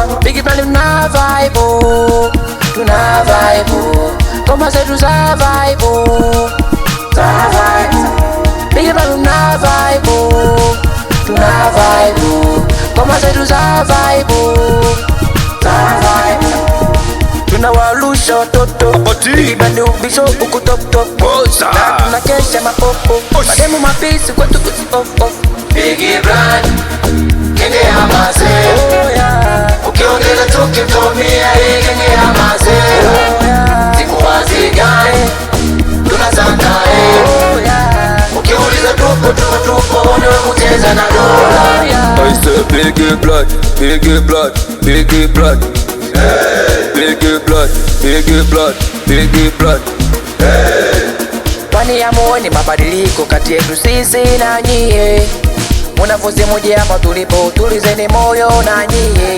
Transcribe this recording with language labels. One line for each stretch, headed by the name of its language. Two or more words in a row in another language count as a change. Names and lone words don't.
Swahili: Biggie Brand tuna vibe Koma zetu za vibe Biggie Brand tuna vibe Koma zetu za vibe tunawalusha watoto. Biggie Brand ubisho uku top na tunakesha mapopo. Mademu mapisi kwetu off. Biggie Brand, genge ya mazera. Ukiongela tukitomia hii genge ya mazera. Siku wazi gani, tunasanda ukiuliza tupo ni wa kucheza na dola.
English: I say biggie blood.
Swahili: Kwani ya muone mabadiliko kati yetu sisi na nyie. Mwanafunzi mmoja hapa tulipo, tulizeni moyo na nyie.